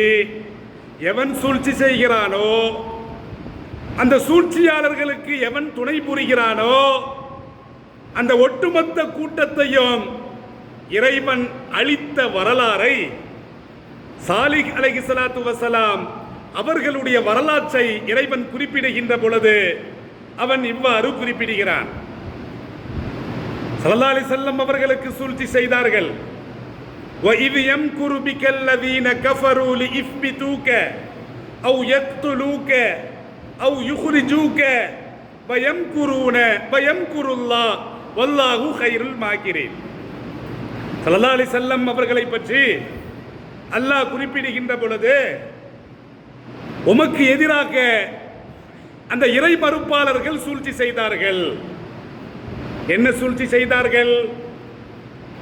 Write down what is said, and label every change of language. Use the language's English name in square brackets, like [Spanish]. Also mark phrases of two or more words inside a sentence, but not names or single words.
[Tamil] எவன் சூழ்ச்சி செய்கிறானோ, அந்த சூழ்ச்சியாளர்களுக்கு எவன் துணை புரிகிறானோ, அந்த ஒட்டுமொத்த கூட்டத்தையும் இறைவன் அழித்த வரலாறை சாலிஹ் [Arabic] عليه الصلاة والسلام [Tamil] அவர்களுடைய வரலாற்றை இறைவன் குறிப்பிடுகின்ற பொழுது அவன் இவ்வாறு குறிப்பிடுகிறான். [Arabic] صلى الله عليه وسلم [Tamil] அவர்களுக்கு சூழ்ச்சி செய்தார்கள். [Arabic] وَإِذْ يَمْكُرُ بِكَ الَّذِينَ كَفَرُوا لِيُثْبِتُوكَ أَوْ يَقْتُلُوكَ أَوْ يُخْرِجُوكَ وَيَمْكُرُ اللَّهُ وَاللَّهُ خَيْرُ الْمَاكِرِينَ. صلى الله عليه وسلم [Tamil] அவர்களை பற்றி அல்லாஹ் குறிப்பிடுகின்ற பொழுது, உமக்கு எதிராக அந்த இறை மறுப்பாளர்கள் சூழ்ச்சி செய்தார்கள். என்ன சூழ்ச்சி செய்தார்கள்?